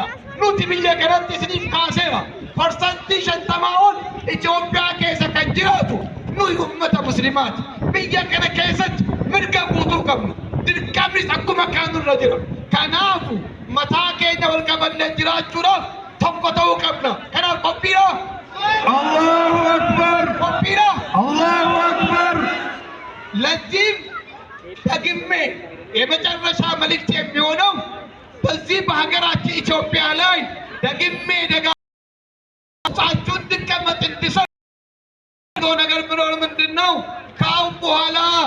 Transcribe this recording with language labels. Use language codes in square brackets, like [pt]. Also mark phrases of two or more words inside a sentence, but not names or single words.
[om] Nuti biyya kanatti isiniif kaaseera. Parsantii 50 ol Itoophiyaa keessa kan jiraatu nuyi ummata muslimaati. biyya kana keessatti mirga guutuu qabna. Dirqamnis akkuma kaanuu irra jira. Kanaafu mataa keenya wal qabannee jiraachuudhaaf tokko ta'uu qabna. Kanaaf qophiidha. [ar] الله أكبر. [om] Qophiidha. [ar] الله أكبر. [am] ለዚህም ደግሜ የመጨረሻ መልእክት የሚሆነው በዚህ በሀገራችን ኢትዮጵያ ላይ ደግሜ ደጋግማችሁ እንድትቀመጥ እንድሰው ነገር ብኖር ምንድን ነው ከአሁን በኋላ